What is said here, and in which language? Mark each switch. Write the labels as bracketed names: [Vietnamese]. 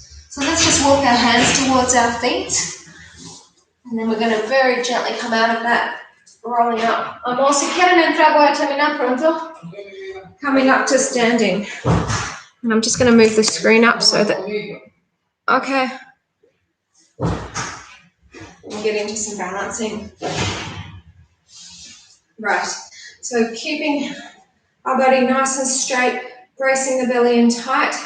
[English] So let's just walk our hands towards our feet. And then we're going to very gently come out of that, rolling up. [Spanish] Amo, si quieren entrar, voy a terminar pronto. [English] Coming up to standing. And I'm just going to move the screen up so that... Okay. We'll get into some balancing. Right. So keeping our body nice and straight, bracing the belly in tight.